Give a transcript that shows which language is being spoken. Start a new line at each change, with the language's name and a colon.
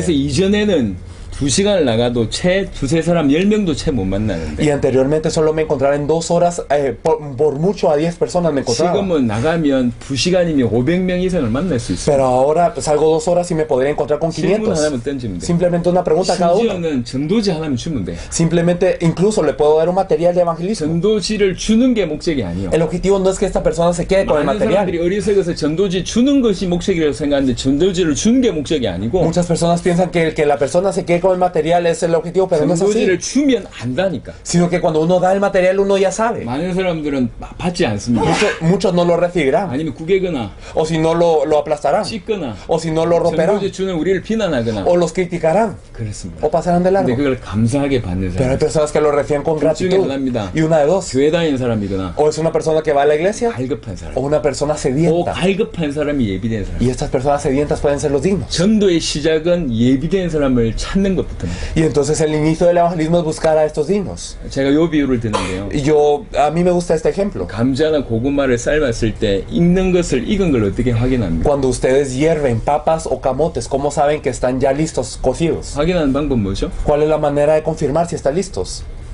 Korean: 그래서 이전에는 2시간을 나가도 채 2-3사람 10명도 채 못 만나는데
Spanish: Y anteriormente solo me encontraba en 2 horas, por mucho a 10 personas me encontraba.
Korean: 지금은 나가면 2시간이면 500명 이상을 만날 수 있어요.
Spanish: Pero ahora salgo 2 horas y me podría encontrar con
Korean: 질문
Spanish: 500.
Korean: 하나만 던지면 돼.
Spanish: Simplemente una pregunta a cada uno.
Korean: 심지어는 전도지 하나만 주면 돼.
Spanish: Simplemente, incluso le puedo dar un material de evangelismo.
Korean: 전도지를 주는 게 목적이 아니에요.
Spanish: El objetivo no es que esta persona se quede con el
Korean: 많은
Spanish: material.
Korean: 사람들이 어리석어서 전도지 주는 것이 목적이라고 생각하는데 전도지를 주는 게 목적이 아니고
Spanish: Muchas personas piensan que el que la persona se quede con por el material es el objetivo, pero no es así.
Korean: 증거지를 주면 안다니까.
Spanish: Sino que cuando uno da el material, uno ya sabe.
Korean: 많은 사람들은 받지 않습니다.
Spanish: Muchos no lo recibirán.
Korean: 아니면 구개거나
Spanish: O si no lo aplastarán.
Korean: 찢거나
Spanish: O si no lo romperán.
Korean: 증거지 주는 우리를 비난하거나
Spanish: O los criticarán.
Korean: 그렇습니다.
Spanish: O pasarán de
Korean: 근데
Spanish: largo.
Korean: 그걸 감사하게 받는
Spanish: Pero hay personas que lo reciben con
Korean: 둘 중에
Spanish: gratitud.
Korean: 하나입니다.
Spanish: Y una de dos.
Korean: 교회 다니는 사람이거나
Spanish: O es una persona que va a la iglesia.
Korean: 갈급한 사람.
Spanish: O una persona
Korean: 오
Spanish: sedienta.
Korean: 갈급한 사람이 예비된 사람.
Spanish: Y estas personas sedientas pueden ser los dignos.
Korean: 전도의 시작은 예비된 사람을 찾는 것부터입니다.
Spanish: Y entonces el inicio del evangelismo es buscar a estos dignos.
Korean: 제가 요 비유를 드는데요.
Spanish: Y a mí me gusta este ejemplo.
Korean: 감자나 고구마를 삶았을 때 익는 것을 익은 걸 어떻게 확인합니까?
Spanish: Cuando ustedes hierven papas o camotes, ¿cómo saben que están ya listos, cocidos?
Korean: 확인하는 방법 뭐죠?
Spanish: ¿Cuál es la manera de confirmar si están listos?